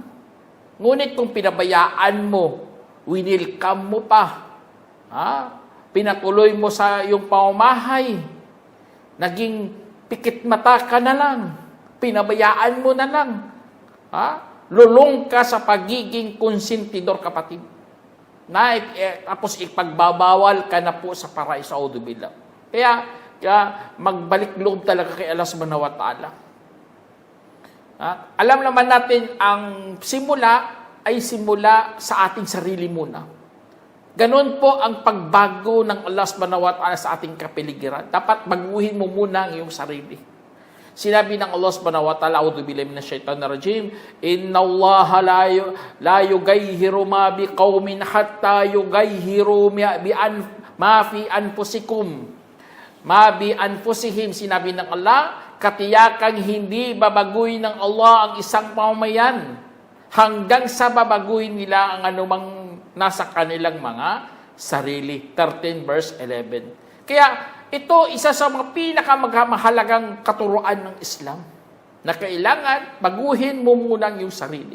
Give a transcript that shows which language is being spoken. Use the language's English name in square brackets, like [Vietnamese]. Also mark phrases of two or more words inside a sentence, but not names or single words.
[Filipino] Ngunit kung pinabayaan mo, winilcome mo pa, pinatuloy mo sa iyong pamamahay, naging pikit mata ka na lang, pinabayaan mo na lang, lulong ka sa pagiging konsentidor kapatid. Tapos ipagbabawal ka na po sa paraiso. Audubillah. Kaya magbalik loob talaga kay Allah [Arabic] سبحانه وتعالى. [Filipino] Alam naman natin ang simula ay simula sa ating sarili muna. Ganon po ang pagbago ng Allah [Arabic] سبحانه وتعالى [Filipino] sa ating kapiligiran. Dapat baguhin mo muna ang iyong sarili. Sinabi ng [Arabic] الله سبحانه وتعالى أعوذ بالله من الشيطان الرجيم إن الله لا يغير ما بقوم حتى يغيروا ما في أنفسكم. ما بأنفسهم, [Filipino] sinabi ng Allah, katiyakang hindi babaguhin ng Allah ang isang pamamayan hanggang sa babaguhin nila ang anumang nasa kanilang mga sarili. 13 verse 11. Kaya ito isa sa mga pinakamahalagang katuruan ng Islam na kailangan baguhin mo muna yung sarili.